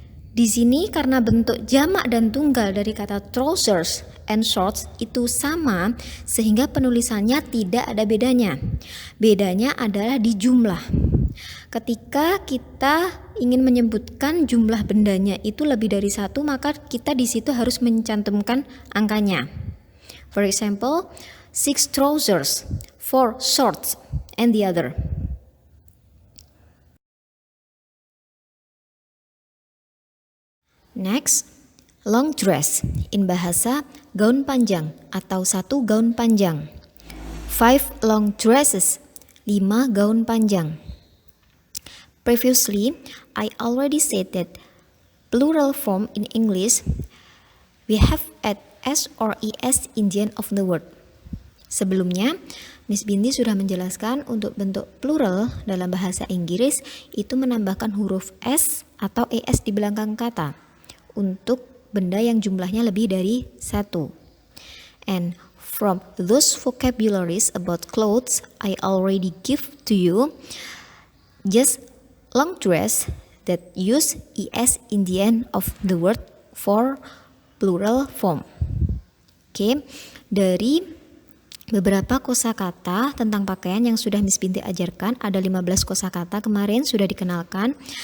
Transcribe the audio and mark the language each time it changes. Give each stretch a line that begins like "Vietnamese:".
Indonesian: Di sini karena bentuk jamak dan tunggal dari kata trousers and shorts itu sama, sehingga penulisannya tidak ada bedanya. Bedanya adalah di jumlah. Ketika kita ingin menyebutkan jumlah bendanya itu lebih dari 1, maka kita di situ harus mencantumkan angkanya.
English: For example, 6 trousers, 4 shorts, and the other. Next, long dress, in
Indonesian: bahasa gaun panjang atau 1 gaun panjang. 5 long dresses, 5 gaun panjang.
English: Previously, I already said that plural form in English, we have at S or ES in the end of the word.
Indonesian: Sebelumnya, Miss Binti sudah menjelaskan untuk bentuk plural dalam bahasa Inggris itu menambahkan huruf S atau ES di belakang kata untuk benda yang jumlahnya lebih dari 1.
English: And from those vocabularies about clothes I already give to you, just long dress that use ES in the end of the word for plural form.
Indonesian: Oke, dari beberapa kosakata tentang pakaian yang sudah Miss Binti ajarkan, ada 15 kosakata kemarin sudah dikenalkan.